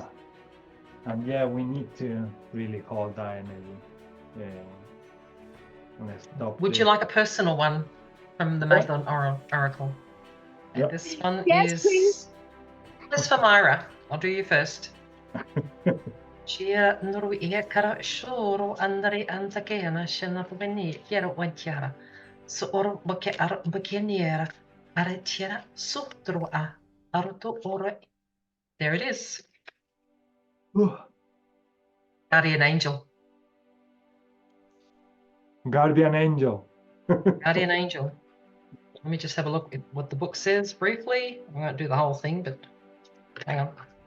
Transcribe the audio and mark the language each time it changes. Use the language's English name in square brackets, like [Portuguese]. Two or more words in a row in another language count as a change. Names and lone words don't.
[English] And we need to really hold that energy. Would you like a personal one from the Magdalene Oracle? And this one is for Myra. I'll do you first. Chia nuru ia kara shoro andari antakena shena fubeni kiero wantiara. So oro boke ar bokeniera aretiera sutro a aruto oro. There it is. Guardian angel. Guardian angel. Guardian angel. Let me just have a look at what the book says briefly. I won't do the whole thing, but Hang on.